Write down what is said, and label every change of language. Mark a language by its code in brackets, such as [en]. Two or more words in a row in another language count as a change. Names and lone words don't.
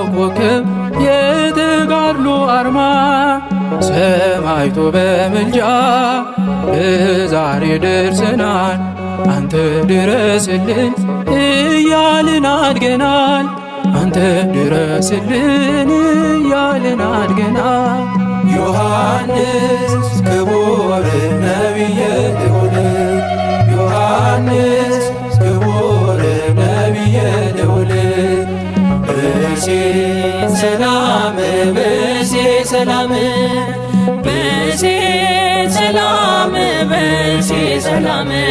[am] ኮከብ የተጋድሎ አርማ ሰማዕቱ በምልጃ ለዛሬ ደርሰናል። አንተ ድረስልን እያልን አድገናል። አንተ ድረስልን እያልን አድገናል። [gez] ዮሐንስ ክቡር ነቢየ ልዑል ዮሐንስ ክቡር ነቢየ ልዑል ብእሴ ሰላም ብእሴ ሰላም ብእሴ ሰላም ብእሴ ሰላም